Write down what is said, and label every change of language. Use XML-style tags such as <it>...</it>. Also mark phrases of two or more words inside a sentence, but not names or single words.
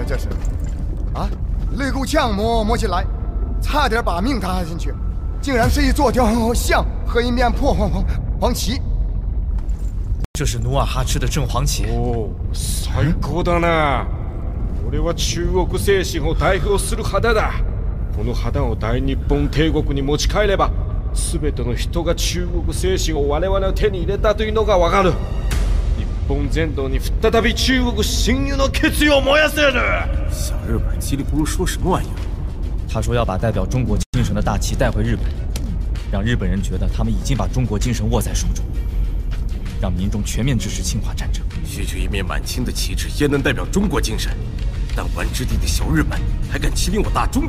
<zh>这是啊，肋骨枪摸起来，差点把命搭进去，竟然是一座雕像和一面破黄旗。这是努尔哈赤的正黄旗。</zh> <ja>おお、最高だな。俺は中国精神を代表する旗だ。この旗を大日本帝国に持ち帰れば、全ての人が中国精神を我々の手に入れたというのがわかる。日本全土に再び中国侵入の決意を燃やせる。</ja> <zh>小日本叽里咕噜说什么玩意儿？他说要把代表中国精神的大旗带回日本，让日本人觉得他们已经把中国精神握在手中，让民众全面支持侵华战争。区区一面满清的旗帜焉能代表中国精神？弹丸之地的小日本还敢欺凌我大中国？</zh>